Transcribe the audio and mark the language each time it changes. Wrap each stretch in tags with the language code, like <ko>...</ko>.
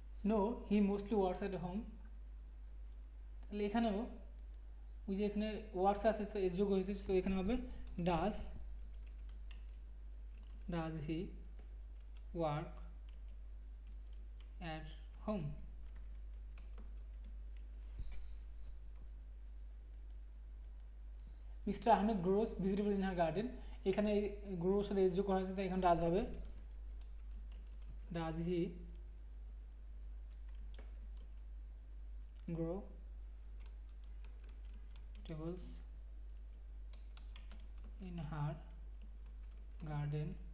<en>No, he mostly works at home.</en> <bn>তাহলে এখানেও ওই যে এখানে ওয়ার্কস আছে তো এস যোগ হয়েছে, তো এখানে হবে</bn> <en>Does he work at home. Mister Ahmed grows vegetable in her garden,</en> <bn>এখানে গ্রোস এর এস যোগ করা হয়েছে, তো এখানে ডাজ হবে।</bn> <en>does he grow vegetables in her garden?</en>